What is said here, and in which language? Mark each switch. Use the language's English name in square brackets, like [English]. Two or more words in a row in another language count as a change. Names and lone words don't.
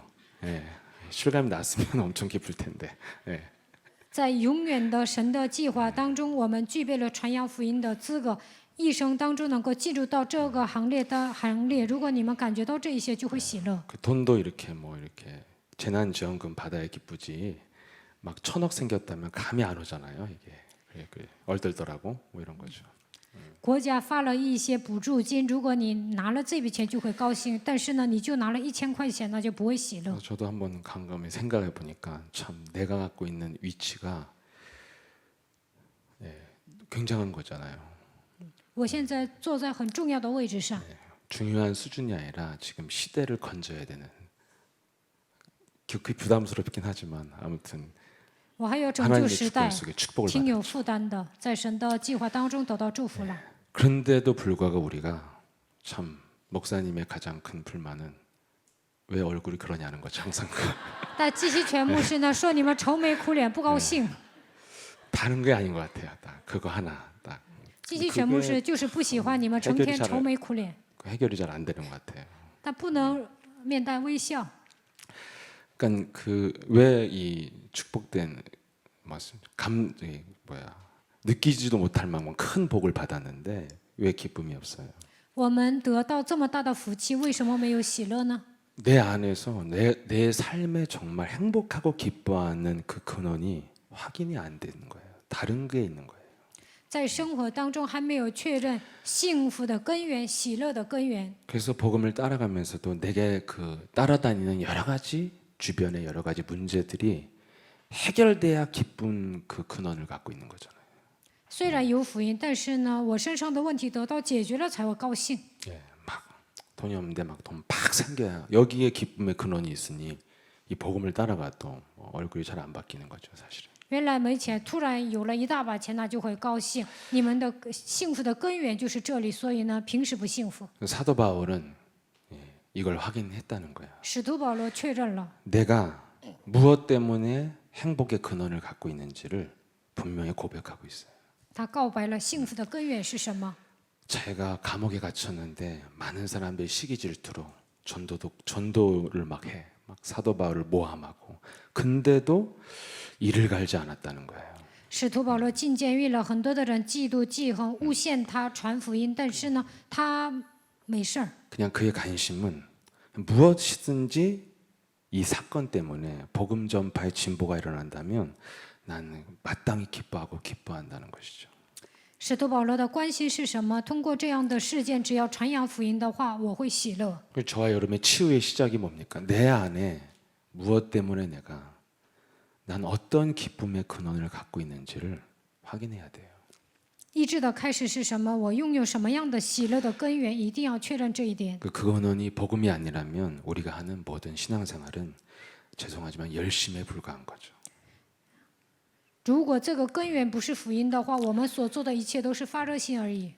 [Korean] 예, 실감이 났으면 엄청 기쁠 텐데. 예. [Chinese] 在永远的神的计划当中，我们具备了传扬福音的资格，一生当中能够进入到这个行列。如果你们感觉到这一些，就会喜乐。 [Korean] 그 돈도 이렇게 뭐 이렇게 재난지원금 받아야 기쁘지 막 1,000억 생겼다면 감이 안 오잖아요, 이게. 얼떨떨하고 뭐 이런 거죠. [Chinese] 国家发了一些补助金，如果你拿了这笔钱就会高兴，但是呢，你就拿了1000块钱，那就不会喜乐。 [Korean] 저도 한번 곰곰이 생각해 보니까 참 내가 갖고 있는 위치가 굉장한 거잖아요. [Chinese] 我现在坐在很重要的位置上， [Korean] 중요한 수준이 아니라 지금 시대를 건져야 되는. 그게 부담스럽긴 하지만 아무튼 [Chinese] 我还要拯救 [Korean] 하나님의 [Chinese] 时代 [Korean] 축복 ， 속에 축복을 [Chinese] 挺 [Korean] 받아. [Chinese] 有负担的，在神的计划当中得到祝福了。 [Korean] 그런데도 불구하고 우리가 참 목사님의 가장 큰 불만은 왜 얼굴이 그러냐는 거죠. 항상 [Chinese] 但季希全牧师呢说你们愁眉苦脸不高兴， [Korean] 다른 게 아닌 것 같아요. 딱 그거 하나 딱 [Chinese] 季希全牧师就是不喜欢你们成天愁眉苦脸， [Korean] 해결이 잘 안 되는 것 같아요. [Chinese] 但不能面带微笑。 [Korean] 그러니까 그 왜 이 축복된 느끼지도 못할 만큼 큰 복을 받았는데 왜 기쁨이 없어요? [Chinese] 我们得到这么大的福气，为什么没有喜乐呢？ [Korean] 내 안에서 내 삶에 정말 행복하고 기뻐하는 그 근원이 확인이 안 되는 거예요. 다른 게 있는 거예요. [Chinese] 在生活当中还没有确认幸福的根源、喜乐的根源。 [Korean] 그래서 복음을 따라가면서도 내게 그 따라다니는 여러 가지 주변의 여러 가지 문제들이 해결돼야 기쁜 그 근원을 갖고 있는 거잖아요. [Chinese] 虽然有福音，但是呢，我身上的问题得到解决了才会高兴。 [Korean] 예, 막 돈이 없는데 막 돈 팍 생겨야 여기에 기쁨의 근원이 있으니 이 복음을 따라가도 얼굴이 잘 안 바뀌는 거죠, 사실은. [Chinese] 原来没钱，突然有了一大把钱，那就会高兴。你们的幸福的根源就是这里，所以呢，平时不幸福。 [Korean] 사도 바울은 이걸 확인했다는 거야. [Chinese] 使徒保罗确认了， [Korean] 내가 무엇 때문에 행복의 근원을 갖고 있는지를 분명히 고백하고 있어요. [Chinese] 他告白了幸福的根源是什么？ [Korean] 자기가 감옥에 갇혔는데 많은 사람들이 시기 질투로 전도를 막 해. 막 사도 바울을 모함하고. 근데도 이를 갈지 않았다는 거예요. [Chinese] 使徒保罗进监狱了，很多的人嫉妒、记恨、诬陷他传福音，但是呢，他没事儿。 [Korean] 그냥 그의 관심은 무엇이든지 이 사건 때문에 복음 전파의 진보가 일어난다면 나는 마땅히 기뻐하고 기뻐한다는 것이죠. [Chinese] 使徒保罗的关心是什么？通过这样的事件，只要传扬福音的话，我会喜乐。 [Korean] 저와 여러분의 치유의 시작이 뭡니까? 내 안에 무엇 때문에 난 어떤 기쁨의 근원을 갖고 있는지를 확인해야 돼요. [Chinese] 医治的开始是什么？我拥有什么样的喜乐的根源？一定要确认这一点。 [Korean] 그 근원이 복음이 아니라면 우리가 하는 모든 신앙생활은 죄송하지만 열심에 불과한 거죠. [Chinese] 如果这个根源不是福音的话，我们所做的一切都是发热心而已。